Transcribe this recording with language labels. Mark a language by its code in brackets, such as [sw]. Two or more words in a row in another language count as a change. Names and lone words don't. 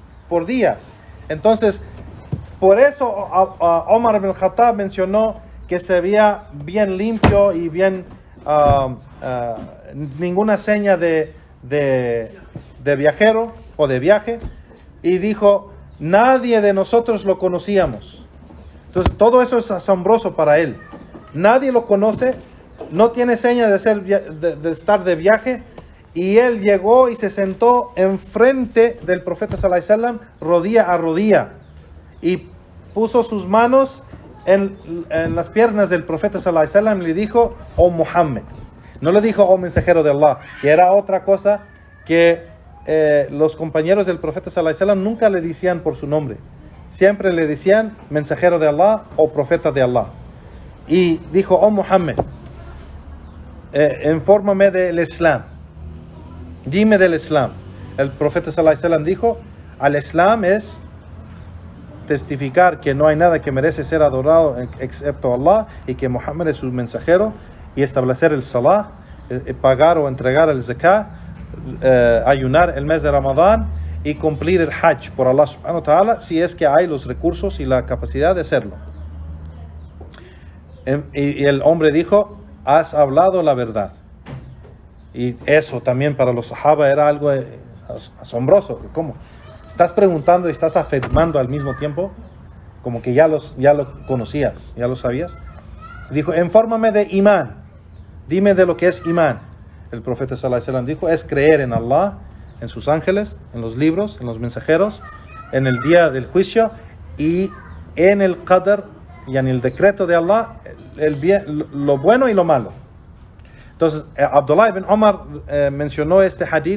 [es] Entonces, por eso Omar ibn Khattab mencionó que se veía bien limpio y bien, ninguna seña de viajero o de viaje, y dijo: nadie de nosotros lo conocíamos. Entonces, todo eso es asombroso para él. Nadie lo conoce, no tiene seña de estar de viaje. Y él llegó y se sentó enfrente del profeta [ar] صلى الله عليه وسلم, [es] rodilla a rodilla, y puso sus manos en las piernas del profeta [ar] صلى الله عليه وسلم [es] y le dijo: oh Muhammad. No le dijo: oh mensajero de Allah, que era otra cosa que los compañeros del profeta [ar] صلى الله عليه وسلم [es] nunca le decían por su nombre. Siempre le decían mensajero de Allah o profeta de Allah. Y dijo: oh Muhammad, infórmame del Islam. Dime del Islam. El profeta [ar] صلى الله عليه وسلم [es] dijo: [ar] الإسلام [es] es testificar que no hay nada que merece ser adorado excepto Allah, y que Muhammad es su mensajero, y establecer el salah, pagar o entregar el zakah, ayunar el mes de Ramadán y cumplir el Hajj por Allah [ar] سبحانه وتعالى, [es] si es que hay los recursos y la capacidad de hacerlo. Y el hombre dijo, has hablado la verdad. Y eso también para los sahaba era algo asombroso. ¿Cómo? Estás preguntando y estás afirmando al mismo tiempo, como que ya lo conocías, ya lo sabías. Dijo, infórmame de imán, dime de lo que es imán. El profeta [ar] صلى الله عليه وسلم [es] dijo, es creer en Allah, en sus ángeles, en los libros, en los mensajeros, en el día del juicio y en el qadr, y en el decreto de Allah, el bien, lo bueno y lo malo. Entonces, Abdullah ibn Omar mencionó este hadith.